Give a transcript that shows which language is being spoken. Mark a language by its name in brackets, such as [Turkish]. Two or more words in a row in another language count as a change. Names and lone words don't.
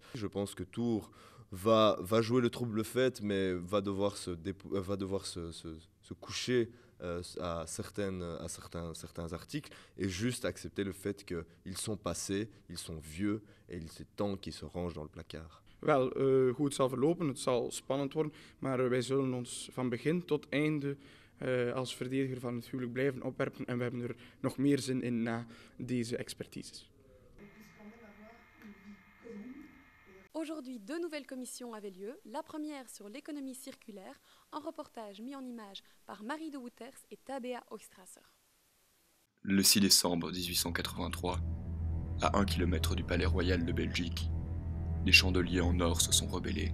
[French] Je pense que Tours va jouer le trouble fait, mais va devoir se coucher à certains articles et juste accepter le fait qu'ils sont passés, ils sont vieux et il est temps qu'ils se rangent dans le placard. [Dutch] Wel, hoe het zal verlopen, het zal spannend worden, maar wij zullen ons van begin tot einde als verdediger van het huwelijk blijven opwerpen en we hebben er nog meer zin in na deze expertises. [French] Aujourd'hui, 2 nouvelles commissions avaient lieu. La première sur l'économie circulaire, un reportage mis en image par Marie de Wouters et Tabea Oistrasser. Le 6 décembre 1883, à 1 km du Palais Royal de Belgique, les chandeliers en or se sont rebellés.